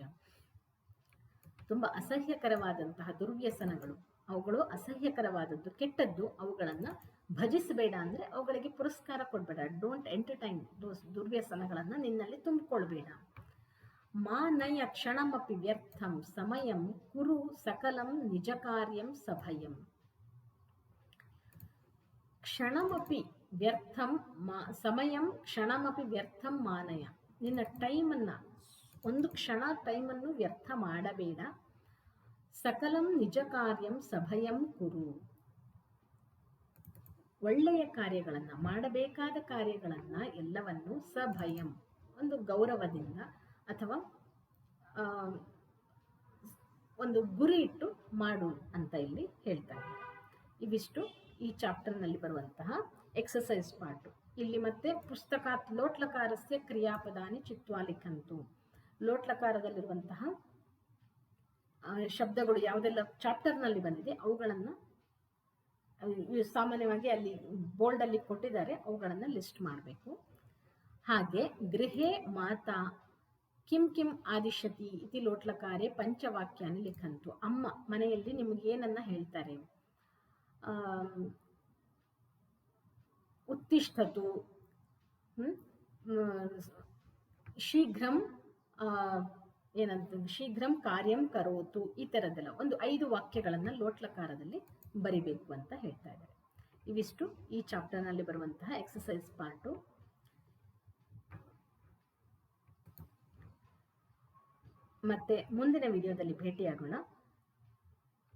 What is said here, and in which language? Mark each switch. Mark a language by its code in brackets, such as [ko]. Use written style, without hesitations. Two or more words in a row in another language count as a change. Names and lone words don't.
[kn] ತುಂಬ ಅಸಹ್ಯಕರವಾದಂತಹ ದುರ್ವ್ಯಸನಗಳು, ಅವುಗಳು ಅಸಹ್ಯಕರವಾದದ್ದು, ಕೆಟ್ಟದ್ದು, ಅವುಗಳನ್ನು ಭಜಿಸಬೇಡ ಅಂದರೆ ಅವುಗಳಿಗೆ ಪುರಸ್ಕಾರ ಕೊಡಬೇಡ. [en] don't entertain those [kn] ದುರ್ವ್ಯಸನಗಳನ್ನು ನಿನ್ನಲ್ಲಿ ತುಂಬಿಕೊಳ್ಬೇಡ. [sa] ಮಾನಯ ಕ್ಷಣಮಪಿ ವ್ಯರ್ಥಂ ಸಮಯಂ ಕುರು ಸಕಲಂ ನಿಜ ಕಾರ್ಯಂ ಸಭಯಂ. ಕ್ಷಣಮಪಿ ವ್ಯರ್ಥಂ ಸಮಯಂ ಕ್ಷಣಮಪಿ ವ್ಯರ್ಥಂ ಮಾನಯ. [kn] ನಿನ್ನ ಟೈಮನ್ನು, ಒಂದು ಕ್ಷಣ ಟೈಮನ್ನು ವ್ಯರ್ಥ ಮಾಡಬೇಡ. [sa] ಸಕಲಂ ನಿಜ ಕಾರ್ಯಂ ಸಭಯಂ ಕುರು. [kn] ಒಳ್ಳೆಯ ಕಾರ್ಯಗಳನ್ನು, ಮಾಡಬೇಕಾದ ಕಾರ್ಯಗಳನ್ನು ಎಲ್ಲವನ್ನು ಸಭಯಂ, ಒಂದು ಗೌರವದಿಂದ ಅಥವಾ ಒಂದು ಗುರಿ ಇಟ್ಟು ಮಾಡು ಅಂತ ಇಲ್ಲಿ ಹೇಳ್ತಾ ಇದ್ದಾರೆ. ಇವಿಷ್ಟು ಈ ಚಾಪ್ಟರ್ನಲ್ಲಿ ಬರುವಂತಹ [en] exercise part. [kn] ಇಲ್ಲಿ ಮತ್ತೆ [sa] ಪುಸ್ತಕಾತ್ ಲೋಟ್ಲಕಾರಸ್ಯ ಕ್ರಿಯಾಪದಾನಿ ಚಿತ್ವಾ ಲಿಖಂತು. [kn] ಲೋಟ್ಲಕಾರದಲ್ಲಿರುವಂತಹ ಶಬ್ದಗಳು ಯಾವುದೆಲ್ಲ ಚಾಪ್ಟರ್ನಲ್ಲಿ ಬಂದಿದೆ ಅವುಗಳನ್ನು ಸಾಮಾನ್ಯವಾಗಿ ಅಲ್ಲಿ ಬೋಲ್ಡಲ್ಲಿ ಕೊಟ್ಟಿದ್ದಾರೆ, ಅವುಗಳನ್ನು ಲಿಸ್ಟ್ ಮಾಡಬೇಕು. [sa] ಹಾಗೆ ಗೃಹೇ ಮಾತಾ ಕಿಂ ಕಿಂ ಆದಿಶತಿ ಇತಿ ಲೋಟ್ಲಕಾರೆ ಪಂಚವಾಕ್ಯಾನಿ ಲಿಖಂತು. [kn] ಅಮ್ಮ ಮನೆಯಲ್ಲಿ ನಿಮಗೆ ಏನನ್ನ ಹೇಳ್ತಾರೆ? [sa] ಉತ್ತಿಷ್ಠತು, ಶೀಘ್ರಂ [kn] ಏನಂತ [sa] ಶೀಘ್ರಂ ಕಾರ್ಯಂ ಕರೋತು, [kn] ಈ ಥರದ್ದೆಲ್ಲ ಒಂದು 5 ವಾಕ್ಯಗಳನ್ನು ಲೋಟ್ಲಕಾರದಲ್ಲಿ ಬರಿಬೇಕು ಅಂತ ಹೇಳ್ತಾ ಇದ್ದಾರೆ. ಇವಿಷ್ಟು ಈ ಚಾಪ್ಟರ್ನಲ್ಲಿ ಬರುವಂತಹ [en] exercise part. [kn] ಮತ್ತೆ ಮುಂದಿನ ವಿಡಿಯೋದಲ್ಲಿ ಭೇಟಿಯಾಗೋಣ.